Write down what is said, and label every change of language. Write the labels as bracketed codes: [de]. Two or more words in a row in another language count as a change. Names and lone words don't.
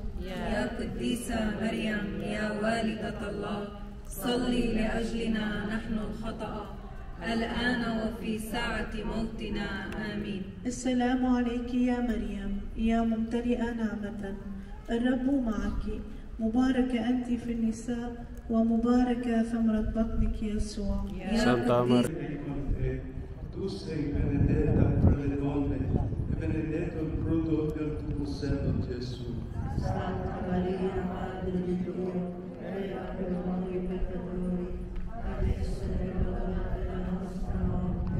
[ar] يا قديسة مريم يا والدة الله صلي لأجلنا نحن الخطأ الآن وفي ساعة موتنا آمين. السلام عليك يا مريم يا ممتلئة نعمة الرب معك مباركة أنت في النساء ومباركة ثمرة بطنك يسوع. [it] Santa Maria. Tu sei benedetta fra le donne e benedetto il frutto del tuo seno, Gesù. Santa Maria, Madre di Dio, prega per noi peccatori, adesso è l'ora della nostra morte.